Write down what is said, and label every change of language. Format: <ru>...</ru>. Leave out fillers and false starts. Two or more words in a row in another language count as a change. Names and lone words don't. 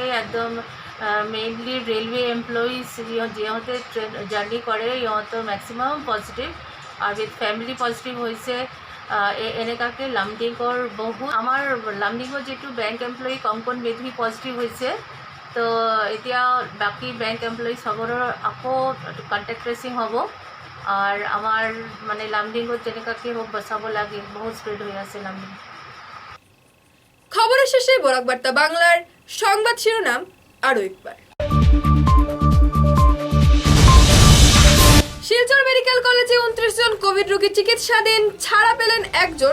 <as>একদম</as> <en>mainly railway employees</en> <as>যিহঁতে জাৰ্ণি কৰে ইহঁতৰ মেক্সিমাম পজিটিভ, আৰু</as> <en>with family positive</en> <as>হৈছে। এনেকাকৈ লামডিঙৰ বহুত আমাৰ লামডিঙৰ যিটো</as> <en>bank employee</en> <as>কঙ্কন মেধি পজিটিভ হৈছে। তো এতিয়া বাকী</as> <en>bank employee</en> <as>সবৰৰ আকৌ</as> <en>contact tracing</en> <as>হ'ব।</as> <bn>আর আমার মানে লামডিঙত যেনেকাকৈ হোক বচাব লাগে, বহুত স্প্রেড হয়ে আছে লামডিং। খবরের শেষে বরাক বার্তা বাংলার সংবাদ শিরোনাম আরো একবার। শিলচর মেডিকেল কলেজে 29 জন কোভিড রোগী চিকিৎসাধীন, ছাড়া পেলেন একজন।</bn>